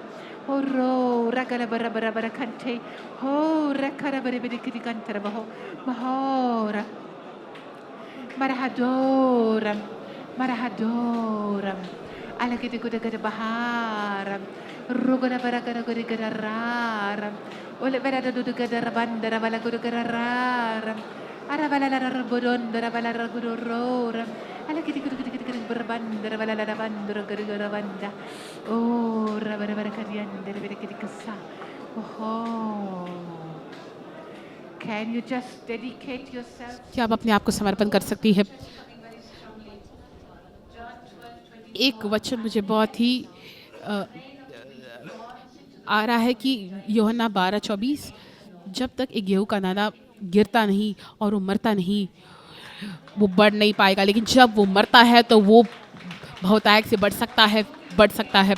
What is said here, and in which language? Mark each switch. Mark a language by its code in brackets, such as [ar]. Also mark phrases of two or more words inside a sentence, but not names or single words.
[en] Oh, ro ragala bara bara bara kante. Oh, rakara bara bara kiti kantara baho. Mahora. Marahadoram. Ala kiti kuda kuda baharam. Rugada bara kuda kuda kuda raram. Ole bara kuda kuda rabanda bala kuda kuda raram. Arabala rabodon darabala ragudoram. Ala kiti kuda kuda kuda berbanda darabala rabanda ragudoram. Oh, rabara bara kadian darabara kiti kasa. Oh. Can you just dedicate yourself? [hi] क्या आप अपने आप को समर्पण कर सकती है? एक वचन मुझे बहुत ही अ, आ रहा है कि यूहन्ना 12:24, जब तक एक गेहूं का दाना गिरता नहीं और वो मरता नहीं, वो बढ़ नहीं पाएगा, लेकिन जब वो मरता है तो वो बहुतायत से बढ़ सकता है।